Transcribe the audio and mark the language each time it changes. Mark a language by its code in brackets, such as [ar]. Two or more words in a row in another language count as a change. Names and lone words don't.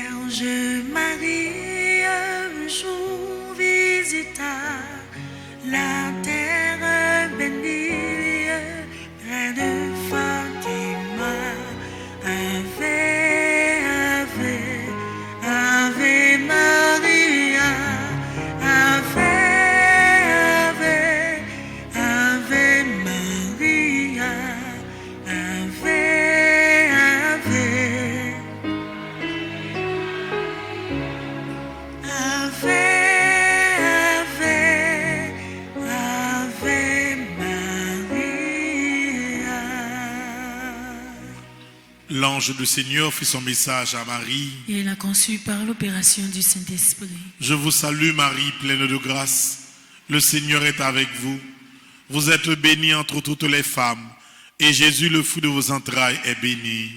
[fr] l'ange Marie un jour visita la terre bénie, près de Fatima. [la] Ave, Ave, Ave Maria, Ave, Ave, Ave Maria, Ave, Ave, Ave, Ave, Ave Maria. [fr] L'ange du Seigneur fit son message à Marie. Et il a conçu par l'opération du Saint-Esprit. Je vous salue Marie, pleine de grâce. Le Seigneur est avec vous. Vous êtes bénie entre toutes les femmes, et Jésus, le fruit de vos entrailles, est béni.